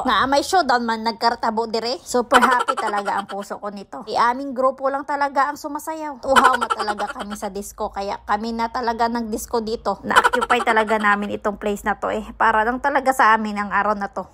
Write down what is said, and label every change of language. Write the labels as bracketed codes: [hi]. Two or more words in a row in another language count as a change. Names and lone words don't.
[hil] Na may showdown man nagkartabo dire. [tl] Super happy talaga ang puso ko nito. Aming grupo lang talaga ang sumasayaw. Uhaw na talaga kami sa disco. Kaya kami na talaga nag-disco dito. Na-occupy talaga namin itong place na to Para lang talaga sa amin ang araw na to.